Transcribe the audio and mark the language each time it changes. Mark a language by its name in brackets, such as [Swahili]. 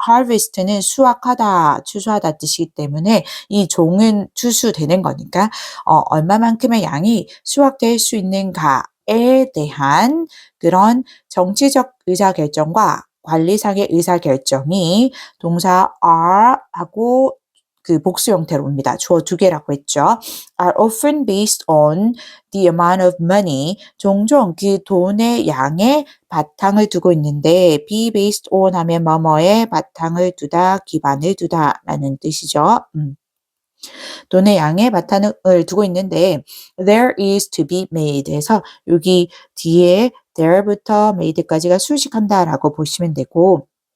[Korean] harvest는 수확하다, 추수하다 뜻이기 때문에 이 종은 추수되는 거니까 얼마만큼의 양이 수확될 수 있는가에 대한 그런 정치적 의사결정과 관리상의 의사결정이 동사 are 하고 그 복수 형태로 옵니다. 주어 두 개라고 했죠. [English] are often based on the amount of money. [Korean] 종종 그 돈의 양에 바탕을 두고 있는데 be based on 하면 뭐뭐에 바탕을 두다, 기반을 두다 라는 뜻이죠. 돈의 양에 바탕을 두고 있는데 [English] there is to be made [Korean] 해서 여기 뒤에 there부터 made까지가 수식한다라고 보시면 되고